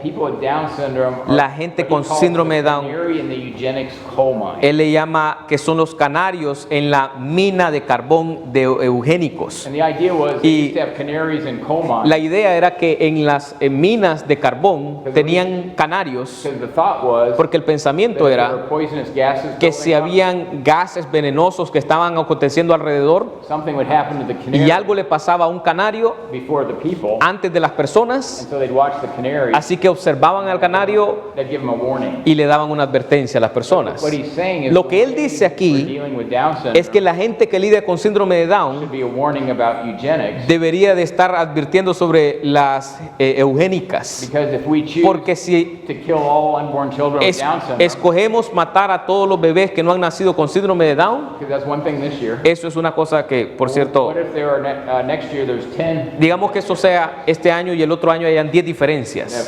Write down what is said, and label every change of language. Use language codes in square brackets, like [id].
[en] people with Down syndrome are [es] La gente [en] what he [es] con [en] calls [es] síndrome de [en] the [es] Down. [en] canary in the eugenics coal mine. [es] él le llama que son los canarios en la mina de carbón de eugénicos. [en] And the idea was they [es] Y [en] used to have canaries in coal mines. [es] La idea era que en las minas de carbón tenían canarios, [en] Because the thought was [es] porque el pensamiento [en] that there [es] era [en] were poisonous gases [es] que [en] building [es] si [en] up, [es] habían gases venenosos que estaban aconteciendo alrededor [en] something would happen to the canary [es] y algo le pasaba a un canario [en] before the people. [es] antes de las personas, [en] And so they'd watch the canary. [es] así que observaban al canario [en] They'd give them a warning. [es] y le daban una advertencia a las personas. [en] What he's saying is [es] Lo que él [en] when [es] dice [en] we're [es] aquí [en] dealing with Down syndrome, [es] es que la gente que lidia con síndrome de Down [en] should be a warning about eugenics. [es] debería de estar advirtiendo sobre las eugénicas, [en] Because if we choose [es] porque si [en] to kill all unborn children with Down syndrome, [es] escogemos matar a todos los bebés que no han nacido con síndrome de Down, [en] because that's one thing this year. [es] eso es una cosa que, por cierto, [en] What if there are next year there's 10? [es] digamos que eso sea este año y el otro año hayan 10 diferencias.